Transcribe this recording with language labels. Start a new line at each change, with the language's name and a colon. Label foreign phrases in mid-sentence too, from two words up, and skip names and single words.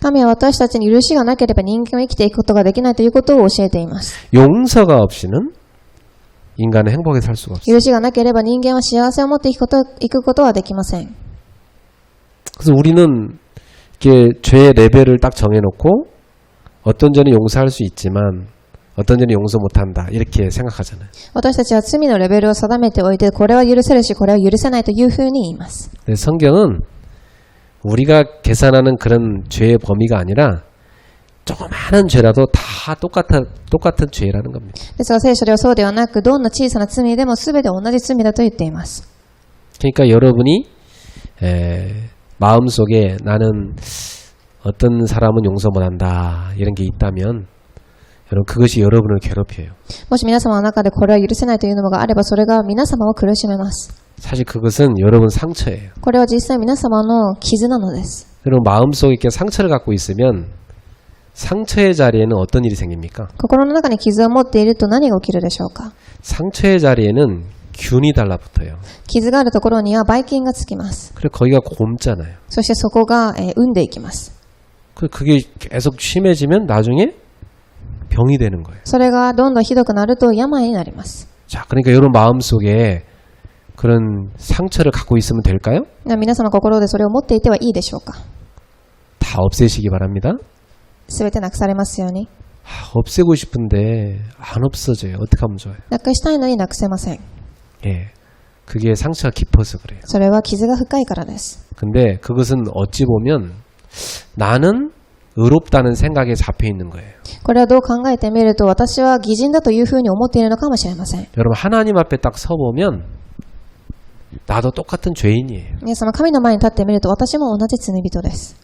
Japanese: 神は私たちに許しがなければ人間は生きていくことができないということを教えています。
Korean: 용서가 없이는 인간은 행복하게 살 수가 없어요.
Japanese: 許しがなければ人間は幸せを持っていくことはできません。
Korean: 그래서 우리는 이렇게 죄의 레벨을 딱 정해놓고 어떤 죄는 용서할 수 있지만 어떤 죄는 용서 못한다 이렇게 생각하잖아요.
Japanese: 私たちは罪のレベルを定めておいて、これは許せるし、これは許せないというふうに言います。
Korean: 근데 성경은 우리가 계산하는 그런 죄의 범위가 아니라 조그마한 죄라도 다 똑같은 죄라는 겁니다.
Japanese: ですが聖書ではそうではなく、どんな小さな罪でも全て同じ罪だと言っています。
Korean: 그러니까 여러분이 마음속에 나는 어떤 사람은 용서 못한다 이런 게 있다면 여러분 그것이 여러분을 괴롭혀요.
Japanese: もし皆様の中でこれは許せないというのがあれば、それが皆様を苦しめます。
Korean: 사실 그것은 여러분 상처예요.
Japanese: これは実際皆様の傷なのです。
Korean: 여러분 마음속에 이렇게 상처를 갖고 있으면 상처의 자리에는 어떤 일이 생깁니까?
Japanese: 心の中に傷を持っていると何が起きるでしょうか。
Korean: 상처의 자리에는 균이 달라붙어요.
Japanese: 傷があるところにはばい菌がつきます。
Korean: 그래 거기가 곰잖아요.
Japanese: そしてそこが産んでいきます。
Korean: 그게 계속 심해지면 나중에 병이 되는 거예요.
Japanese: それがどんどんひどくなると病になります。
Korean: 자, 그러니까 여러분 마음속에 그런 상처를 갖고 있으면 될까요?
Japanese: 皆様心でそれを持っていてはいいでしょうか。
Korean: 다 없애시기 바랍니다.
Japanese: すべてなくされますように。
Korean: 없애고 싶은데 안 없어져요. 어떻게 하면 좋아요?
Japanese: なくしたいのになくせません。
Korean: 예, 그게 상처가 깊어서 그래요.
Japanese: それは傷が深いからです。
Korean: 근데 그것은 어찌 보면 나는 의롭다는 생각에 잡혀 있는 거예요.
Japanese: これはどう考えてみると、私は義人だというふうに思っているのかもしれません。
Korean: 여러분 하나님 앞에 딱 서보면 나도 똑같은 죄인이에요.
Japanese: 皆様神の前に立ってみると、私も同じ罪人です。